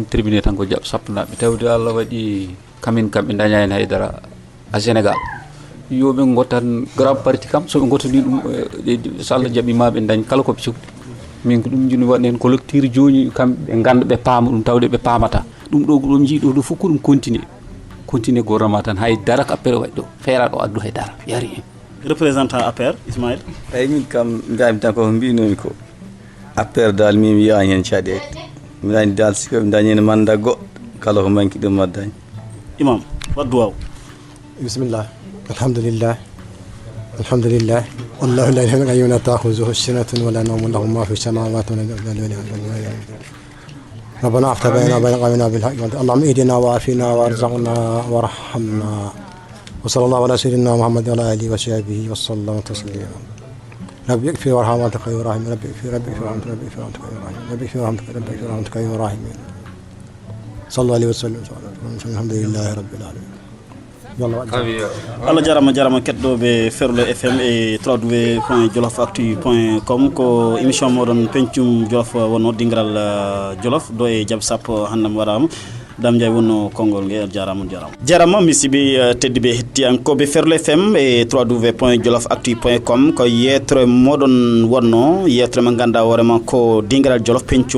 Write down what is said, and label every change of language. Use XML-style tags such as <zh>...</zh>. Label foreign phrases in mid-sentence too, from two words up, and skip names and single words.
<ff>terminé tan ko Diabésapo naɓe tawde Allah waɗi kamin kam ɓe dañani haydara a Sénégal yoɓe gottan</ff> <fr>grand parti</fr> <ff>kam soɓe gottani ɗum so Allah jaaɓimaɓe dañ kala koɓe cohli min ko ɗum joni waɗi hen collecteur joni kamɓe ganda ɓe paama ɗum tawde ɓe paamata ɗum ɗo ɗum jiiɗo ɗo fof ko ɗum</ff> <fr>continue gouvernement</fr> <ff>tan haydara ko APR waɗi ɗo feeraɗo addu haydara yari hen représentant APR Ismaïl. eyyi min kam mbiyami tan koko mbinomi ko APR dal min wiyani hen caɗele mi dañi dal sikoɓe dañi hen mandat goɗɗo kala ko manki ɗum waddani. Imam waddu waw.</ff> <ar>بسم الله الحمد لله والله لا إله إلا هو لا تأخذه سنة ولا نوم له ما في السماوات ولا ربنا افتح بيننا وبين قومنا بالحق اللهم اهدنا وعافنا وارزقنا وارحمنا وصلى الله على سيدنا محمد وعلى آله وصحبه وسلم تسليما ربي اكفي وارحم وانت خير الراحمين ربي اكفي وارحم ربي اكفي وانت خير الراحمين ربي اكفي وارحم ربي اكفي وانت خير الراحمين صلى الله عليه وسلم الحمد لله رب العالمين</ar> <ff>Allah jarama kettoɓe Ferlo FM e www.djoloffactu.com ko émission moɗon Pencum Djolof wonno dingiral Djolof do e Diabésapo hannam waɗama Dame Ndiaye wonno konngol nge jarama misiɓe teddiɓe hettiyankoɓe Ferlo FM e www.djoloffactu.com ko yettore moɗon wonno yettore mo ganduɗa hoorema ko dingiral Djolof Pencum</ff>